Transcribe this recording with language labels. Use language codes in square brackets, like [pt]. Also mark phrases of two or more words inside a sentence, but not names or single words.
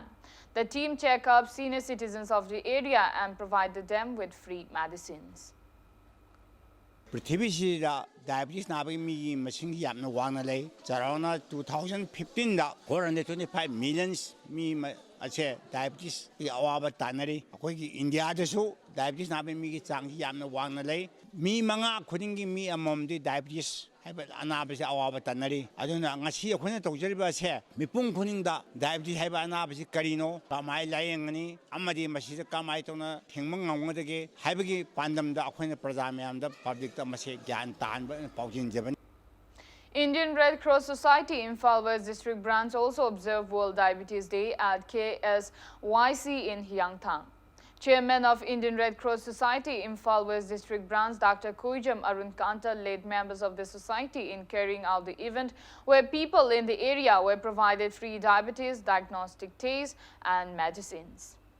[en] The team checked up senior citizens of the area and provided them with free medicines. [mni] Prithibisida diabetes nabi mi machine yamna wana lay. Around 2015 da 425 millions mi ache diabetes awaba tanari. Akoi India dasu diabetes nabe mi ki chang yam na wang na lei mi manga khuding gi mi amom di diabetes haiba anaba se awaba tanari aduna ngasi akhone tawjariba se mipung khuninda diabetes haiba anaba se karino kamai layengani amadi masida kamai tona thengmang ngangdage haibagi pandamda akhone praja mayamda public ta mase gyan tanba paujin jaban. [en] Indian Red Cross Society Imphal West District Branch also observed World Diabetes Day at KSYC in Hyangthang. Chairman of Indian Red Cross Society Imphal West District Branch, Dr. Koijam Arun Kanta, led members of the society in carrying out the event, where people in the area were provided free diabetes diagnostic tests and medicines.